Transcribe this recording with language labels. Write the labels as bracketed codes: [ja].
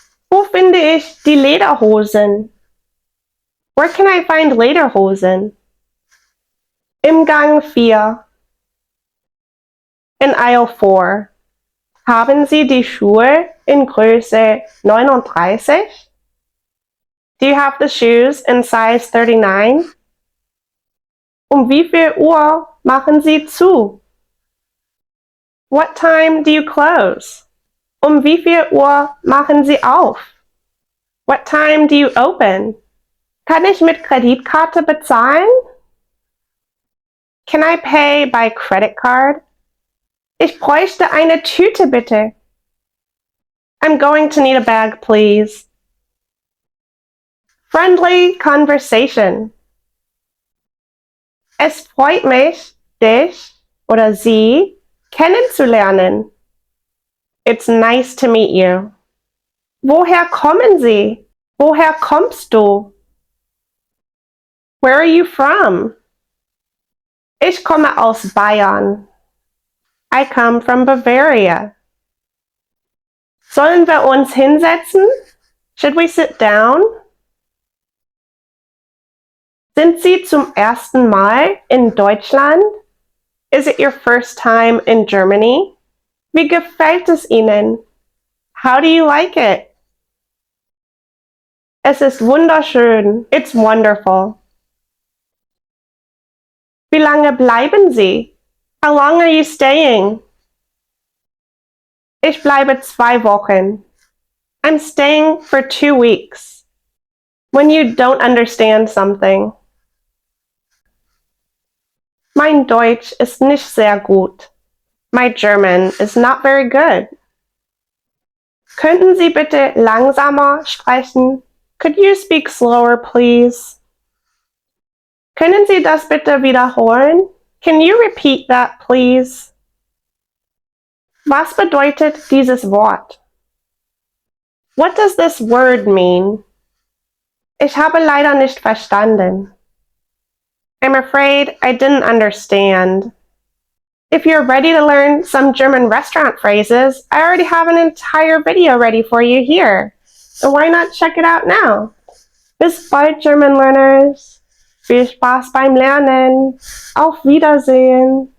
[de] Wo finde ich die Lederhosen? [en] Where can I find Lederhosen? [de] Im Gang 4. [en] In aisle 4. [de] Haben Sie die Schuhe in Größe 39? [en] Do you have the shoes in size 39? [de] Wie viel Uhr machen Sie zu? [en] What time do you close? [de] Wie viel Uhr machen Sie auf? [en] What time do you open? [de] Kann ich mit Kreditkarte bezahlen? [en] Can I pay by credit card? [de] Ich bräuchte eine Tüte bitte. [en] I'm going to need a bag, please. Friendly conversation. [de] Es freut mich, dich oder sie kennenzulernen. [en] It's nice to meet you. [de] Woher kommen Sie? Woher kommst du? [en] Where are you from? [de] Ich komme aus Bayern. [en] I come from Bavaria. [de] Sollen wir uns hinsetzen? [en] Should we sit down? [de] Sind Sie zum ersten Mal in Deutschland? [en] Is it your first time in Germany? [de] Wie gefällt es Ihnen? [en] How do you like it? [de] Es ist wunderschön. [en] It's wonderful. [de] Wie lange bleiben Sie? [en] How long are you staying? [de] Ich bleibe 2 Wochen. [en] I'm staying for 2 weeks. When you don't understand something. [de] Mein Deutsch ist nicht sehr gut. [en] My German is not very good. [de] Könnten Sie bitte langsamer sprechen? [en] Could you speak slower, please? [de] Können Sie das bitte wiederholen? [en] Can you repeat that, please? [de] Was bedeutet dieses Wort? [en] What does this word mean? [de] Ich habe leider nicht verstanden. [en] I'm afraid I didn't understand. If you're ready to learn some German restaurant phrases, I already have an entire video ready for you here. So why not check it out now? [de] Bis bald, [en] German learners. [de] Viel Spaß beim Lernen. Auf Wiedersehen.